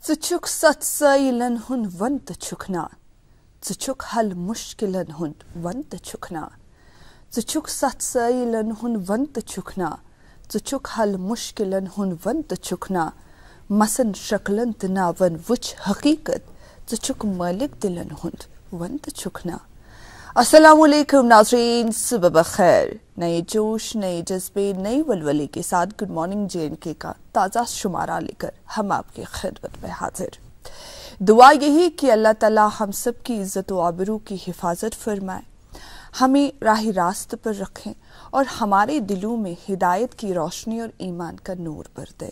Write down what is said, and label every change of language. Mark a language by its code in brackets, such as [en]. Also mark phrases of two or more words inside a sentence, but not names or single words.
[ks] Zuchuk satsailan hun vanta chukna. Zuchuk hal mushkilan hun vanta chukna. Zuchuk satsailan hun vanta chukna. Zuchuk hal mushkilan hun vanta chukna. Masan shaklan tinavan vuch haqiqat. Zuchuk malik dilan hun vanta chukna. [ur] السلام علیکم ناظرین، صبح بخیر. نئے جوش، نئے جذبے، نئی ولولے کے ساتھ [en] Good morning [ur] JNK کا تازہ شمارہ لے کر ہم آپ کی خدمت میں حاضر. دعا یہی کہ اللہ تعالیٰ ہم سب کی عزت و آبرو کی حفاظت فرمائے، ہمیں راہ راست پر رکھیں اور ہمارے دلوں میں ہدایت کی روشنی اور ایمان کا نور بھر دے.